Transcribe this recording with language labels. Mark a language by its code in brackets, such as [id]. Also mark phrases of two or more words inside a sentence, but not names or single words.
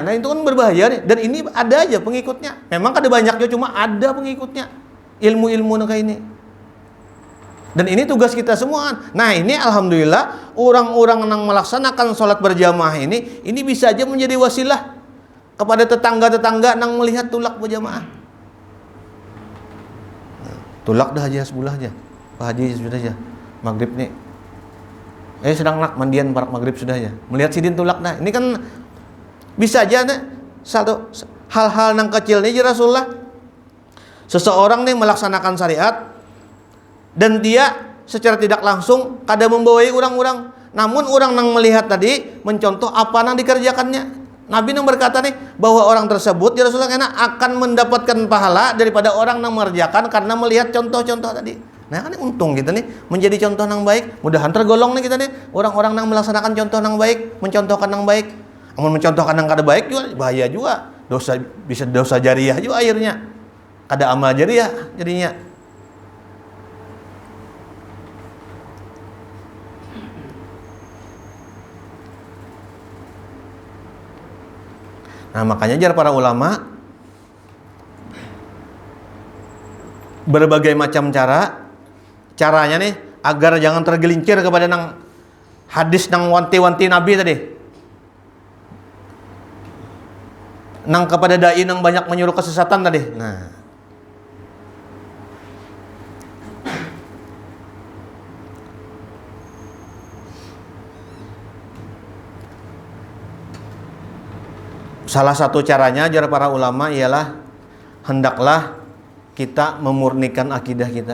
[id] Nah itu kan berbahaya nih. Dan ini ada aja pengikutnya. Memang ada banyaknya, cuma ada pengikutnya. Ilmu-ilmu kayak ini. Dan ini tugas kita semua. Nah ini alhamdulillah orang-orang yang melaksanakan sholat berjamaah ini bisa aja menjadi wasilah kepada tetangga-tetangga yang melihat tulak berjamaah. [bjn] Tulak dah aja sebelah aja. Pak Haji sudah aja. Maghrib nih. Sedang nak mandian parak maghrib sudah aja. Melihat sidin tulak dah. [id] Ini kan bisa aja nih, satu hal-hal yang kecil nih Rasulullah. Seseorang nih melaksanakan syariat dan dia secara tidak langsung kada membawai orang-orang. Namun orang yang melihat tadi mencontoh apa yang dikerjakannya. Nabi yang berkata nih bahwa orang tersebut [ar] يا رسول الله [id] akan mendapatkan pahala daripada orang yang mengerjakan karena melihat contoh-contoh tadi. Nah kan untung kita nih menjadi contoh yang baik. Mudahan tergolong nih kita nih orang-orang yang melaksanakan contoh yang baik, mencontohkan yang baik. Namun mencontohkan yang kada baik juga bahaya juga. Bisa dosa jariah juga akhirnya. [bjn] Kada amal jariah jadinya. Nah makanya jar para ulama berbagai macam caranya nih agar jangan tergelincir kepada nang hadis nang wanti-wanti Nabi tadi, nang kepada dai nang banyak menyuruh kesesatan tadi. [id] Nah salah satu caranya ajar para ulama ialah hendaklah kita memurnikan akidah kita.